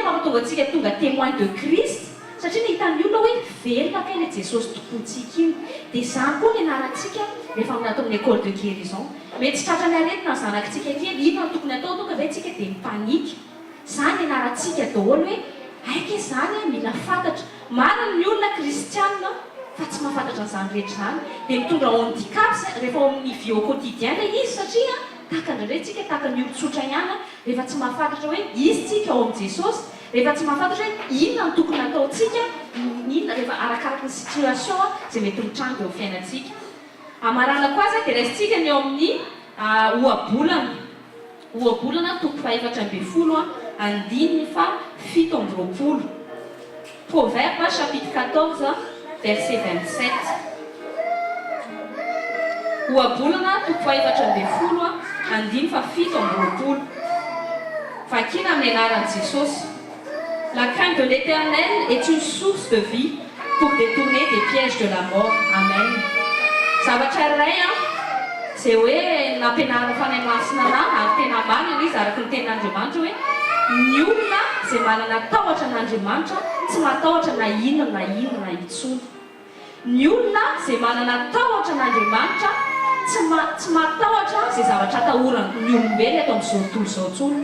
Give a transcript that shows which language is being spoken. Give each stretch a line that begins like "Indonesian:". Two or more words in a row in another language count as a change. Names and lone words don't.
Malagasy: mahatonga antsika tonga
French: témoin de Christ
Malagasy: satria ny hitan'ny olona hoe velona kay ilay Jesosy tompontsika iny dia izany koa ny anarantsika rehefa natao amin'ny
French: école de guérison
Malagasy: mety tsy tratrany aretina ny zanakitsika kely ino no tokony atao tonga ve tsika dia mipanika izany anarantsika daholo hoe aika izany mila fantatra marina ny olona kristianina fa tsy mahafantatra an'izany rehetra izany dia mitondra handicap rehefa ao amin'ny
French: vie au quotidien
Malagasy: ilay izy satria tahaka indraindray tahaka ny olon-tsotra ihany rehefa tsy mahafantatra hoe izy tsika ao amin'i Jesosy rehefa tsy mahafantatra hoe inona no tokony ataontsika inona rehefa arakaraka ny situation izay mety mitrango eo fiainantsika amarana koa aza dia raisitsika ny eo amin'ny ohabolana toko faefatra amby folo andininy fa 17
French: Proverbe chapitre 14 verset 27
Malagasy: ohabolana toko faefatra amby folo andininy fa 17 vakina amin'ny anaran'i Jesosy.
French: La crainte de l'Éternel est une source de vie pour détourner des pièges de la mort.
Malagasy: Amen. Zavatra iray izay hoe nampianarina fanahy masina ary tena marina izy araka ny tenin'Andriamanitra hoe ny olona izay manana tahotra an'Andriamanitra tsy matahotra na inona intsony. Ny olona izay manana tahotra an'Andriamanitra tsy matahotra izay zavatra atahorany olombelona eto amin'izao tontolo izao intsony.